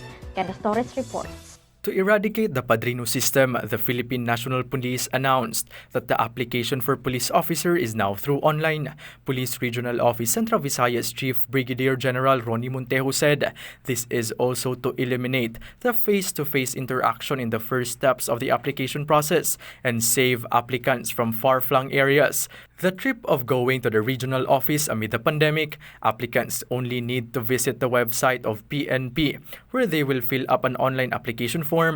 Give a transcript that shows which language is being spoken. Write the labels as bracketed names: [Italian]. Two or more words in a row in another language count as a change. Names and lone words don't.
[English] Kenneth Torres reports. To eradicate the Padrino system, the Philippine National Police announced that the application for police officer is now through online. Police Regional Office Central Visayas Chief Brigadier General Ronnie Montejo said this is also to eliminate the face-to-face interaction in the first steps of the application process and save applicants from far-flung areas. The trip of going to the regional office amid the pandemic, applicants only need to visit the website of PNP, where they will fill up an online application form.